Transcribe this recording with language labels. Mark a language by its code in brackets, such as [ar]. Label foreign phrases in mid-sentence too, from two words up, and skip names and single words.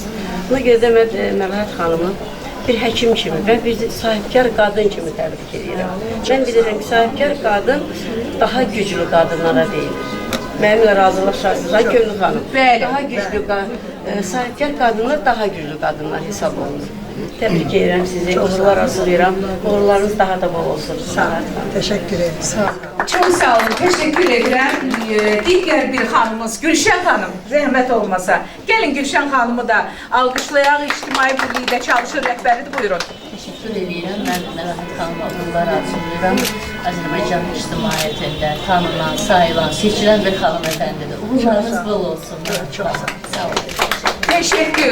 [az] Buna görə də mən Məlahət xanımı bir həkim kimi və bir sahibkar qadın kimi təbrik edirəm. Mən bilirəm ki, sahibkar qadın daha güclü qadınlara deyilir. Mənimlə razılaşarsınız, ha Gönül xanım. Daha güclü, sahibkar qadınlar daha güclü qadınlar hesab olunur. Təbrik edirəm sizi, uğurlar arzulayıram. Uğurlarınız daha da bol olsun. Sağ olun. [tr] Teşekkür ederim. Sağ olun. Çok sağ olun, teşekkür ederim. Diğer bir hanımız Gülşen Hanım, [az] zəhmət olmasa. Gelin Gülşen Hanım'ı da alqışlayaq, İctimai Birlikdə çalışır rəhbəridir, buyurun. Teşekkür edirəm. Mən Məlahət xanıma uğurlar arzulayıram. Azərbaycan ictimaiyyətində tanınan, sayılan, seçilən bir hanımefendidir. Uğurlarınız bol olsun. [tr] Çok sağ olun. Teşekkür.